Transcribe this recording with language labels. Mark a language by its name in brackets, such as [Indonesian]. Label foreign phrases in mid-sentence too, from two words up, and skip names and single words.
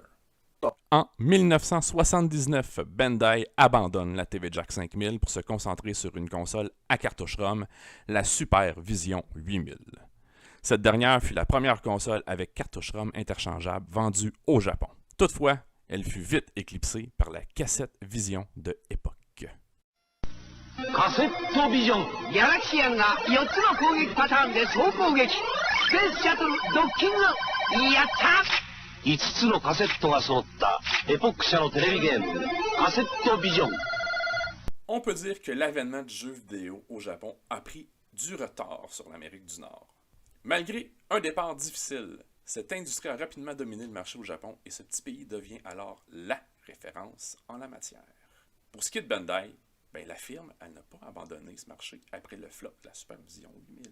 [French] En 1979, Bandai abandonne la TV Jack 5000 pour se concentrer sur une console à cartouche ROM, la Super Vision 8000. Cette dernière fut la première console avec cartouche ROM interchangeable vendue au Japon. Toutefois, elle fut vite éclipsée par la cassette Vision de époque. [Japanese] カセットビジョンギャラクシアンが4つの攻撃パターンで総攻撃スペースシャトルドッキングやった5つのカセットが揃ったエポック社のテレビゲームカセットビジョン [French] On peut dire que l'avènement du jeu vidéo au Japon a pris du retard sur l'Amérique du Nord. Malgré un départ difficile, cette industrie a rapidement dominé le marché au Japon et ce petit pays devient alors la référence en la matière. Pour ce qui est de Bandai, la firme n'a pas abandonné ce marché après le flop de la Super Vision 8000.